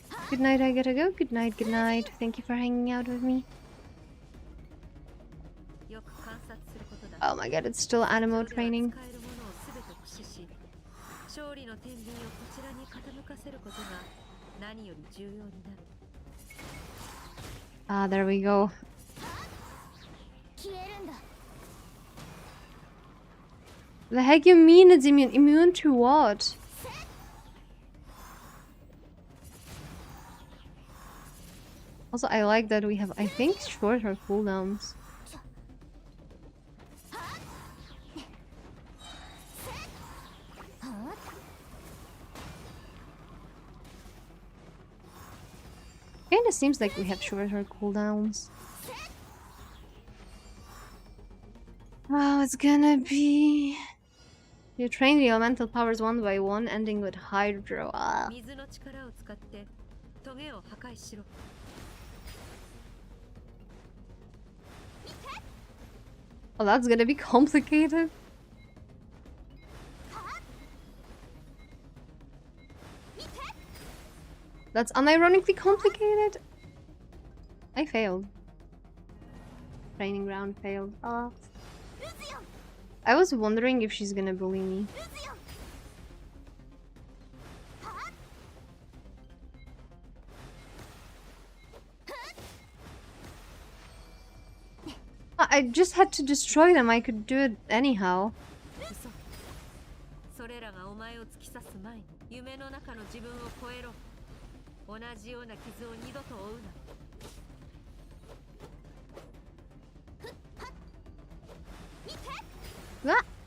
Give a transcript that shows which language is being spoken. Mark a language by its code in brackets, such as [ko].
[en] Good night, I gotta go. Good night, good night. Thank you for hanging out with me. [ja] よく観察することだ。 [en] Oh my god, it's still animal training. [ja] 使えるものをすべて駆使し、勝利の天秤をこちらに傾かせることが何より重要になる。 [en] Ah, there we go. [ja] 消えるんだ。 [en] The heck you mean it's immune? Immune to what? Also, I like that we have, I think, shorter cooldowns. Kinda seems like we have shorter cooldowns. Oh, it's gonna be... You train the elemental powers one by one, ending with Hydro. Ah. [ja] 水の力を使ってトゲを破壊しろ。 [en] Oh, that's gonna be complicated. That's unironically complicated. I failed. Training round failed. Ah. I was wondering if she's gonna bully me. I just had to destroy them. I could do it anyhow. [ja] 嘘。それらがお前を突き刺す前に夢の中の自分を超えろ。同じような傷を二度と負うな。